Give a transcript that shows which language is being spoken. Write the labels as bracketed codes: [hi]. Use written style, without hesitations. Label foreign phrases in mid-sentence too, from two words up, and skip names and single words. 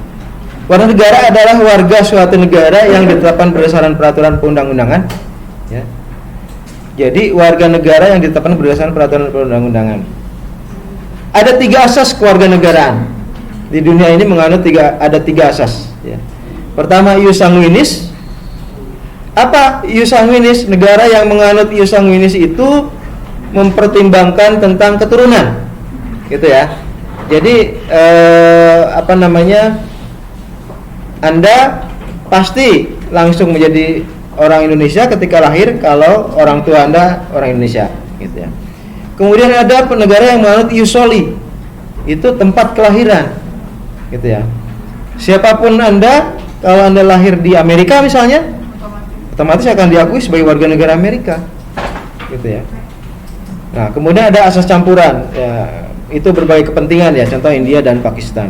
[id] Warga negara adalah warga suatu negara yang ditetapkan berdasarkan peraturan perundang-undangan ya. Jadi warga negara yang ditetapkan berdasarkan peraturan perundang-undangan. Ada 3 asas kewarganegaraan. Di dunia ini menganut ada 3 asas ya. Pertama, [la] ius sanguinis. Apa ius sanguinis? [id] Negara yang menganut [la] ius sanguinis [id] itu mempertimbangkan tentang keturunan, gitu ya. Jadi Anda pasti langsung menjadi orang Indonesia ketika lahir kalau orang tua Anda orang Indonesia, gitu ya. Kemudian ada negara yang menganut [la] ius soli, [id] itu tempat kelahiran, gitu ya. Siapapun Anda, kalau Anda lahir di Amerika misalnya, otomatis akan diakui sebagai warga negara Amerika, gitu ya. Nah, kemudian ada asas campuran, ya, itu berbagai kepentingan ya, contoh India dan Pakistan.